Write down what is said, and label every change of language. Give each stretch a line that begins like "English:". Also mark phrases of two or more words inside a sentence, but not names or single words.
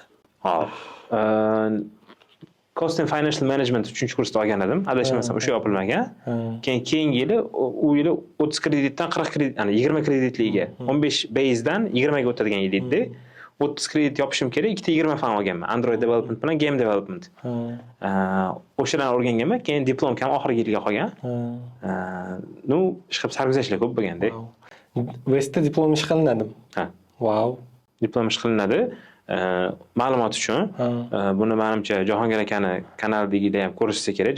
Uzbek: Cost and Financial Management 3-kursda olgan edim. Adashmasam o'sha yopilmagan. Keyingi yili u yili 30 kreditdan 40 kredit, ya'ni 20 kreditliga 15 base'dan 20 ga o'tadigan yil edi. 30 kredit yopishim kerak, ikkita 20 fan olganman.
English: Android development bilan game development.
Uzbek: O'shalarni o'rganganman, keyin diplomkam oxirgi yilga qolgan. Ishqilib sarguzashtlar ko'p bo'lganda. Westda diplom ish qilinadi. Wow. Diplom ish qilinadi. Ma'lumot uchun buni menimcha Jahongir akani kanalida ham ko'rishsa kerak.